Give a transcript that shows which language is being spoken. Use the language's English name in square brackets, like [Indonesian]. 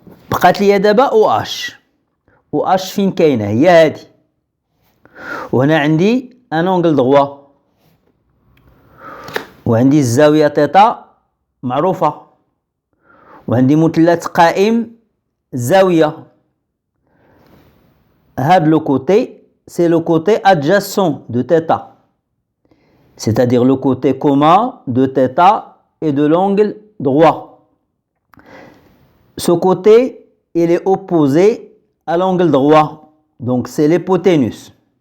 [Arabic] بقات لي دابا OH. OH فين كاينه؟ هي هذه. وهنا عندي [French] un angle droit. [Arabic] وعندي الزاوية تيتا معروفة، وعندي مثلث قائم زاوية. هاد [French] لو كوتي c'est le côté adjacent de θ, c'est-à-dire le côté commun de θ et de l'angle droit. Ce côté, il est opposé à l'angle droit, donc c'est l'hypoténuse.